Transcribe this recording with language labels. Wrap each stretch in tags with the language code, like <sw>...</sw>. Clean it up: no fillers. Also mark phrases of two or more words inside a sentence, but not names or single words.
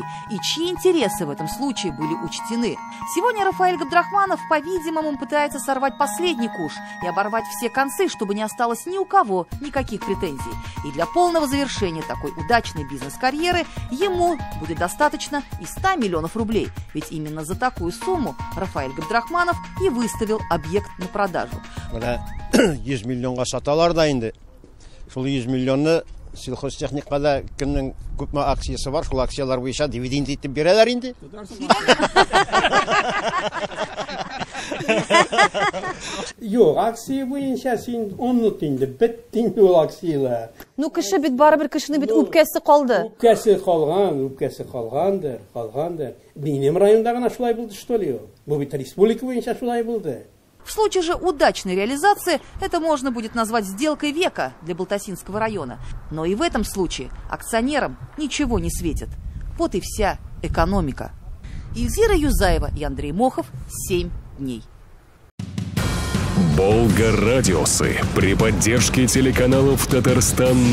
<ru>И чьи интересы в этом случае были учтены? Сегодня Рафаэль Габдрахманов, по-видимому, пытается сорвать последний куш и оборвать все концы, чтобы не осталось ни у кого никаких претензий. И для полного завершения такой удачной бизнес-карьеры ему будет достаточно и 100 миллионов рублей. Ведь именно за такую сумму Рафаэль Габдрахманов и выставил объект на продажу.</ru> <tt>100 миллионга саталар да инде. Шул 100 миллионны сельхозтехникада кемнең күпме акциясы бар, шул акциялар буенча дивиденд итеп бирәләр инде. Юк, акция буенча син оннут инде, беттин ул акциялар. Ну, кеше бит барыбер кешенең бит үпкәсе калды. Үпкәсе калгандыр. Минем районда гына шулай булды,</tt> <ru>что ли?</ru> <tt>Бу бит республика буенча шулай булды.</tt> <ru>В случае же удачной реализации это можно будет назвать сделкой века для Балтасинского района. Но и в этом случае акционерам ничего не светит. Вот и вся экономика. Эльзира Юзаева и Андрей Мохов. 7 дней. Болгар-радиусы при поддержке телеканалов «Татарстан.</ru>